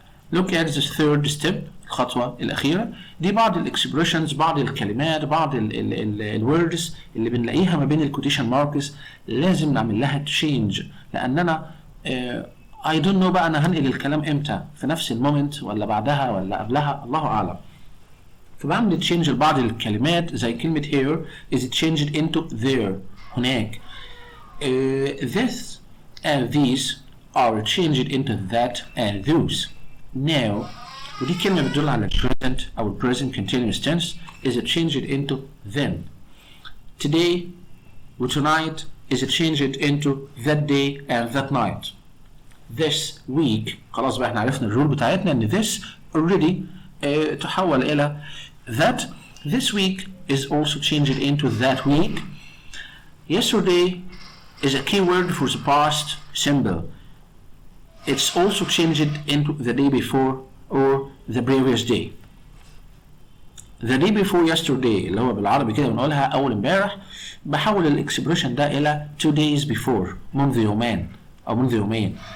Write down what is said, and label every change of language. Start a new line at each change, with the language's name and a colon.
English: Look at the third step.
Arabic: الخطوه الاخيره دي بعض الاكسبريشنز، بعض الكلمات، بعض الوردز اللي بنلاقيها ما بين الكوتيشن ماركس لازم نعمل لها تشينج، لاننا
English: I don't know
Arabic: بقى انا هنقل الكلام امتى، في نفس المومنت ولا بعدها ولا قبلها، الله اعلم. فبعمل تشينج لبعض الكلمات زي كلمة
English: here is changed into there
Arabic: هناك.
English: This and these are changed into that and those. Now
Arabic: ودي كلمة بتدل على
English: present أو present continuous tense is changed into then. Today
Arabic: و
English: tonight is changed into that day and that night. This week
Arabic: خلاص بقى احنا عرفنا الرول بتاعتنا ان this already تحول الى that.
English: This week is also changed into that week. Yesterday is a key word for the past simple. It's also changed into the day before or the previous day. The day before yesterday
Arabic: اللي هو بالعربي كده بنقولها اول امبارح، بحول الاكسبريشن ده الى
English: 2 days before
Arabic: منذ يومين او منذ يومين.